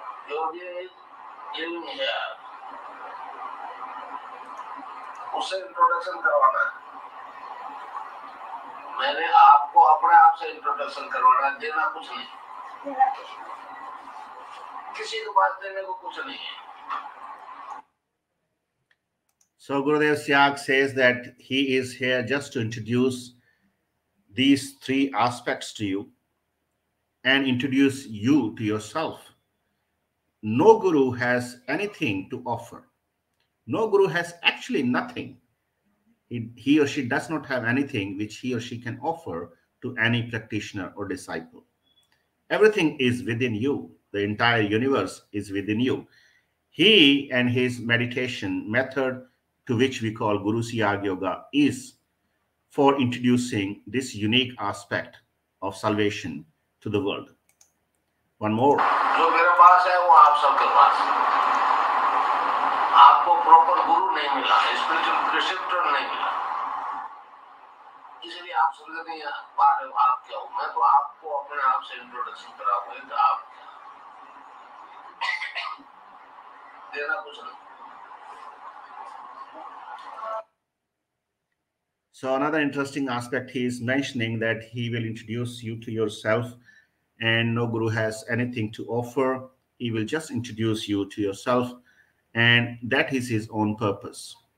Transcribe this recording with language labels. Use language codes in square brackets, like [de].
[hi] Yogi in here, उससे introduction करवाना है। मैंने आपको अपने आप से इंट्रोडक्शन करवाना है, देना कुछ नहीं, किसी को बात देने को कुछ नहीं है। [en] So Gurudev Siyag says that he is here just to introduce these 3 aspects to you and introduce you to yourself. No guru has anything to offer. No guru has actually nothing. He or she does not have anything which he or she can offer to any practitioner or disciple. Everything is within you. The entire universe is within you. He and his meditation method, to which we call Guru Siyag Yoga, is for introducing this unique aspect of salvation to the world. One more. [hi] जो मेरे पास है वो आप सबके पास है। आपको proper गुरु नहीं मिला, स्पिरिचुअल प्रिसेप्टर नहीं मिला, इसलिए आप समझ नहीं पा रहे हो आप क्या हो। मैं तो आपको अपने आप से इंट्रोडक्शन कराऊंगा, आप देना कुछ नहीं। [en] So another interesting aspect, he is mentioning that he will introduce you to yourself, and no guru has anything to offer. He will just introduce you to yourself, and that is his own purpose.